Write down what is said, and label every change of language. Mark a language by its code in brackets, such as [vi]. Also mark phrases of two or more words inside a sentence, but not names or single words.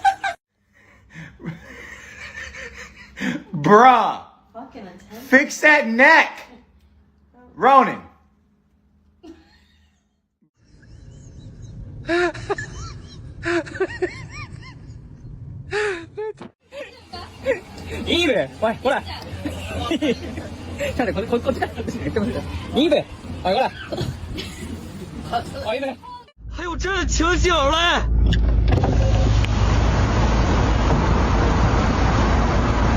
[en] Bruh. Fucking intense. Fix that neck. Ronan. [zh] Ibe, 喂，过来。差点， [ja] こっちから。イベ， [zh] 哎，过来。哎，イベ。还有这情景嘞！